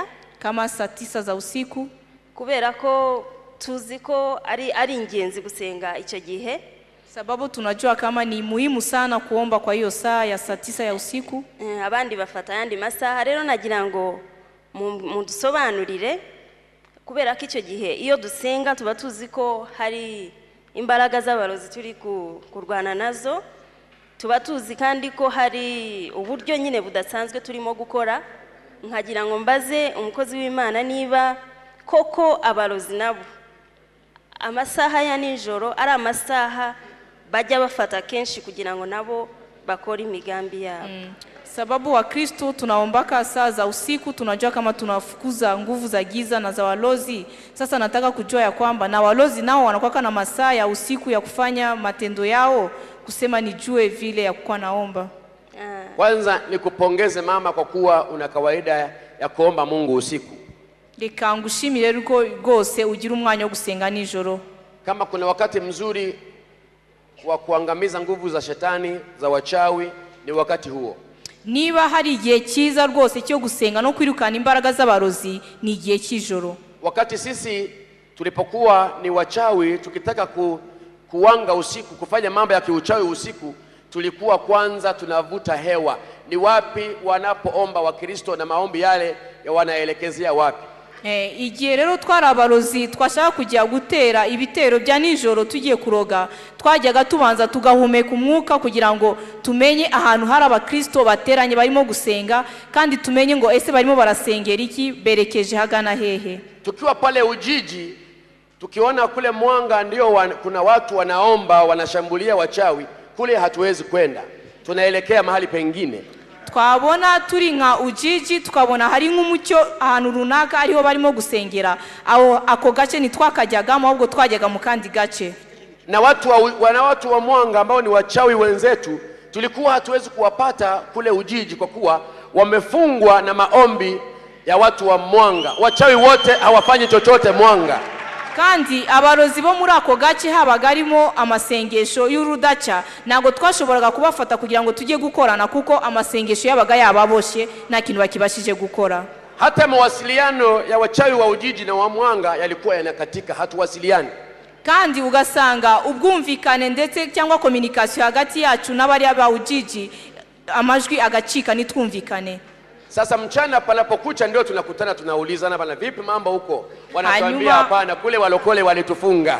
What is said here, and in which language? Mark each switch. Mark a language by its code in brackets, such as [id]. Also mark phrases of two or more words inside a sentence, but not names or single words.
[sw] kama saa 9 za usiku, [rw] kubera ko tuzi ko ari ingenzi gusenga icyo gihe, [sw] sababu tunajua kama ni muhimu sana kuomba kwa hiyo saa ya saa 9 ya usiku. [rw] Abandi bafata yandi masaha. Rero nagira ngo mudusobanurire, kubera ko icyo gihe iyo dusenga tuba tuzi ko hari imbaraga z'abarozi turi kurwana nazo, tuba tuzi kandi ko hari uburyo nyine budasanzwe turimo gukora. Nkagira ngo mbaze umukozi w'Imana niba koko abarozi nabo amasaha ya nijoro ari amasaha bajya bafata kenshi kugira ngo nabo bakore imigambi yabo. [sw] Sababu wa Kristo tunaombaka saa za usiku, tunajua kama tunafukuza nguvu za giza na za walozi. Sasa nataka kujua ya kwamba na walozi nao wanakuwa na masaa ya usiku ya kufanya matendo yao, kusema nijue vile ya kuwa naomba. Kwanza nikupongeze mama kwa kuwa una kawaida ya kuomba Mungu usiku. [rw] Reka ngushimire ruko rwose ugira umwanya wo gusenga nijoro. [sw] Kama kuna wakati mzuri wa kuangamiza nguvu za shetani za wachawi ni wakati huo. [rw] Niba hari igihe cyiza rwose cyo gusenga no kwirukana imbaraga z'abarozi ni igihe cy'ijoro. [sw] Wakati sisi tulipokuwa ni wachawi tukitaka kuwanga usiku, kufanya mambo ya kiuchawi usiku, tulikuwa kwanza tunavuta hewa. Ni wapi wanapoomba Wakristo na maombi yale ya wanaelekezea wapi? [rw] Igihe rero twari abarozi twashaka kujya gutera ibitero bya nijoro tugiye kuroga, twajyaga tubanza tugahumeka umwuka kugira ngo tumenye ahantu hari abakristo bateranye barimo gusenga, kandi tumenye ngo ese barimo barasengera iki, berekeje hagana hehe. [sw] Tukiwa pale Ujiji tukiona kule Mwanga ndio kuna watu wanaomba wanashambulia wachawi, kule hatuwezi kwenda, tunaelekea mahali pengine. [rw] Twabona turi nka Ujiji tukabona hari nk'umucyo ahantu runaka ariho barimo gusengera, ako gace nitwakajyagamo ahubwo twajyaga mu kandi gace. [sw] Na watu wa Mwanga ambao ni wachawi wenzetu tulikuwa hatuwezi kuwapata kule Ujiji kwa kuwa wamefungwa na maombi ya watu wa Mwanga. Wachawi wote hawafanyi chochote Mwanga. [rw] Kandi abarozi bo muri ako gace habagarimo amasengesho y'urudaca, nago twashoboraga kubafata kugira ngo tujye gukorana kuko amasengesho yabaga yababoshe nta kintu bakibashije gukora. [sw] Hata mawasiliano ya wachawi wa Ujiji na wa Mwanga yalikuwa yanakatika, hatuwasiliani. [rw] Kandi ugasanga ubwumvikane ndetse cyangwa communication hagati yacu n'abari aba Ujiji amajwi agacika nitwumvikane. [sw] Sasa mchana panapokucha ndio tunakutana tunaulizana bana, vipi mambo huko? Wanatuambia [rw] Hanyuma- [sw] hapana, kule walokole walitufunga.